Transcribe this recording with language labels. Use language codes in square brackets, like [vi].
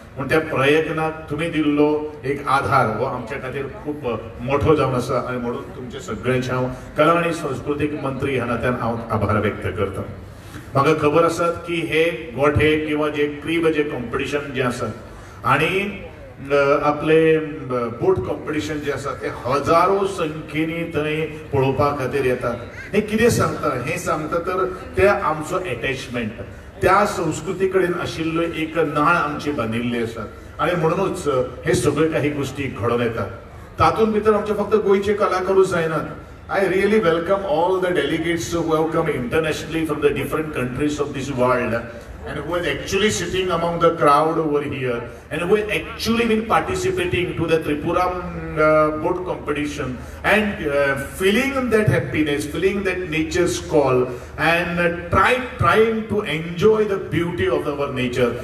[gom] पूण त्या प्रयत्नाक तुमी दिल्लो एक आधार हो आमच्या खातीर खूब मोठो जावन आसा. आणि म्हणून तुमचे सगळ्यांचे हांव कला आणि सांस्कृतीक मंत्री ह्या नात्यान हांव आभार व्यक्त करता. म्हाका खबर आसात की हे गोठे किंवा जे क्रीब जे कॉम्पिटिशन जे आसात आणि आपले बोट कॉम्पिटिशन जे आसा ते हजारो संख्येनी थंय पळोवपा खातीर येतात. हे कितें सांगता हे सांगता तर ते आमचो अटॅचमेंट त्या संस्कृती कडेन आशिल्लो एक नाळ आमची बांदिल्ली आसा. आणि म्हणूनच हे सगळे काही गोष्टी घडोवन येतात. तातूंत भितर आमचे फक्त गोंयचे कलाकारूच जायनात. [en] I really welcome all the delegates who have come internationally from the different countries of this world and who are actually sitting among the crowd over here and who have actually been participating to the Tripura boat competition and feeling that happiness, feeling that nature's call and trying to enjoy the beauty of our nature.